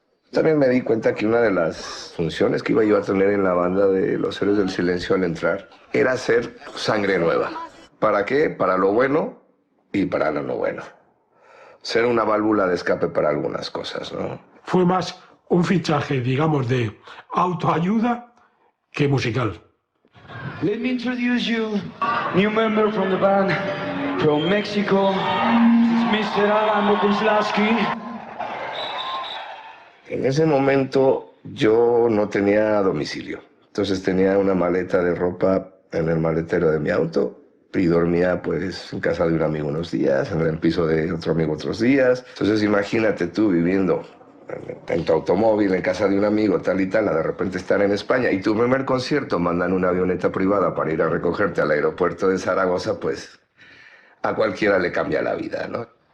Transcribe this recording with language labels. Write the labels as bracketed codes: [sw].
[es] También me di cuenta que una de las funciones que iba yo a tener en la banda de los Héroes del Silencio al entrar era ser sangre nueva. ¿Para qué? Para lo bueno y para lo no bueno. Ser una válvula de escape para algunas cosas, ¿no? Fue más un fichaje, digamos, de autoayuda que musical. [en] Let me introduce you, new member from the band, from Mexico, Mr. Adam Boguslawski. [es] En ese momento yo no tenía domicilio, entonces tenía una maleta de ropa en el maletero de mi auto y dormía pues en casa de un amigo unos días, en el piso de otro amigo otros días. Entonces imagínate tú viviendo en tu automóvil, en casa de un amigo, tal y tal, a de repente estar en España y tu primer concierto mandan una avioneta privada para ir a recogerte al aeropuerto de Zaragoza, pues a cualquiera le cambia la vida, ¿no?